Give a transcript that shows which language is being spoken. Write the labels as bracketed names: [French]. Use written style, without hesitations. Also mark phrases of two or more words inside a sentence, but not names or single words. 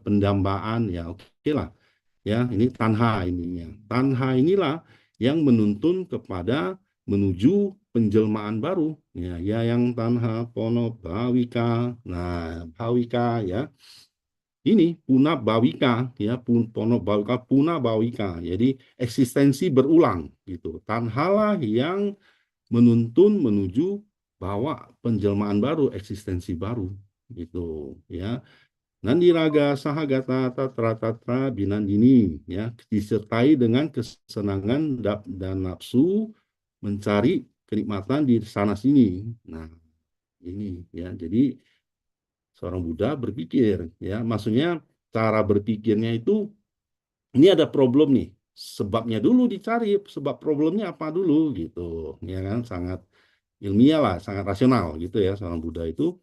[Indonesian] Pendambaan, ya oke lah. Ya, ini tanha ininya. Tanha inilah yang menuntun kepada menuju penjelmaan baru, ya yang [Pali] tanha pono bhavika. Nah, bhavika [Indonesian] ya ini [Pali] puna bawika ya pono bawika puna bawika, [Indonesian] jadi eksistensi berulang gitu. Tanhalah yang menuntun menuju bahwa penjelmaan baru, eksistensi baru gitu ya. [Pali] Nandiraga sahagata tatra tatra binandini, [Indonesian] ya disertai dengan kesenangan dan nafsu mencari kenikmatan di sana sini. Nah ini ya, jadi seorang Buddha berpikir, ya, maksudnya cara berpikirnya itu ini ada problem nih, sebabnya dulu dicari, sebab problemnya apa dulu gitu, ya kan, sangat ilmiah lah, sangat rasional gitu ya seorang Buddha itu.